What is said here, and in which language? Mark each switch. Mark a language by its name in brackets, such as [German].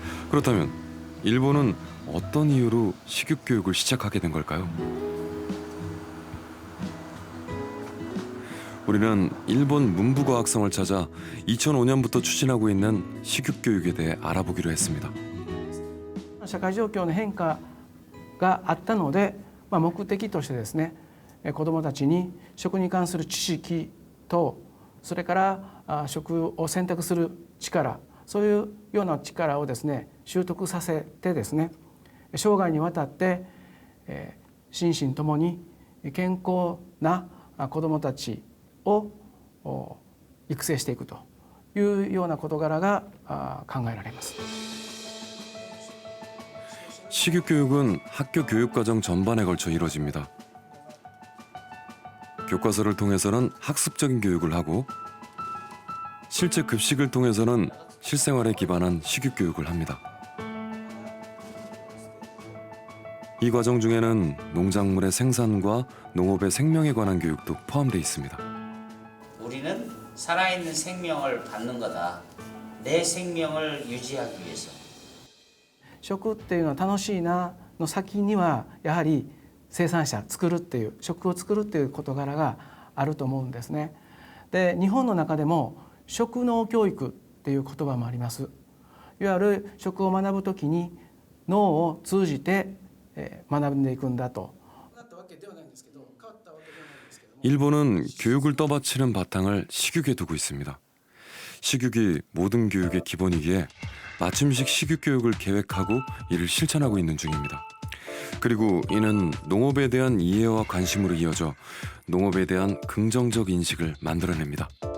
[Korean] 그렇다면 일본은 어떤 이유로 식육교육을 시작하게 된 걸까요? 우리는 일본 문부과학성을 찾아 2005년부터 추진하고 있는 식육교육에 대해 알아보기로 했습니다. [Japanese] 社会状況の変化があったので、目的としてですね、子どもたちに食に関する知識と、それから食を選択する力、そういうような力をですね習得させてですね、生涯にわたって心身ともに健康な子どもたちを育成していくというような事柄が考えられます。 [Korean] 식육교육은 학교 교육과정 전반에 걸쳐 이루어집니다. 교과서를 통해서는 학습적인 교육을 하고 실제 급식을 통해서는 실생활에 기반한 식육교육을 합니다. 이 과정 중에는 농작물의 생산과 농업의 생명에 관한 교육도 포함되어 있습니다. 우리는 살아있는 생명을 받는 거다. 내 생명을 유지하기 위해서. [Japanese] 食っていうのは楽しいなの先にはやはり生産者作るっていう食を作るっていう事柄があると思うんですね。で日本の中でも食農教育っていう言葉もあります。いわゆる食を学ぶときに脳を通じて学んでいくんだと。 [Korean] 일본은 교육을 떠받치는 바탕을 식육에 두고 있습니다. 식육이 모든 교육의 기본이기에 맞춤식 식육교육을 계획하고 이를 실천하고 있는 중입니다. 그리고 이는 농업에 대한 이해와 관심으로 이어져 농업에 대한 긍정적 인식을 만들어냅니다.